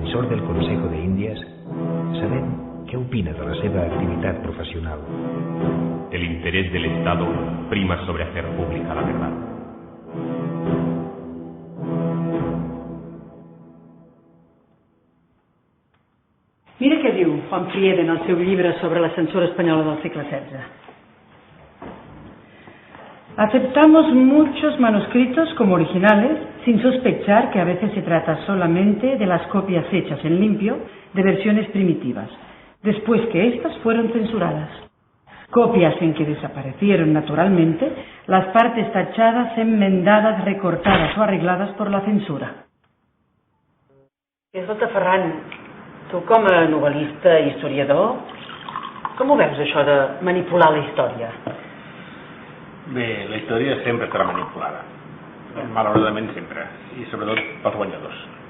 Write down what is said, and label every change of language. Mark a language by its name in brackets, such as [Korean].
[Catalan] del Consejo de Indias, sabem què opina de la seva activitat professional. [Spanish] El interés del Estado prima sobre hacer pública la verdad. [Catalan] Mira què diu Juan Friede en el seu llibre sobre la censura espanyola del segle XVI. [Spanish] Aceptamos muchos manuscritos como originales sin sospechar que a veces se trata solamente de las copias hechas en limpio de versiones primitivas, después que éstas fueron censuradas. Copias en que desaparecieron naturalmente las partes tachadas, enmendadas, recortadas o arregladas por la censura. [Catalan] Escolta, Ferran, tu com a novel·lista i historiador, com ho veus això de manipular la història? Bé, la història sempre estarà manipulada, malauradament sempre, i sobretot pels guanyadors.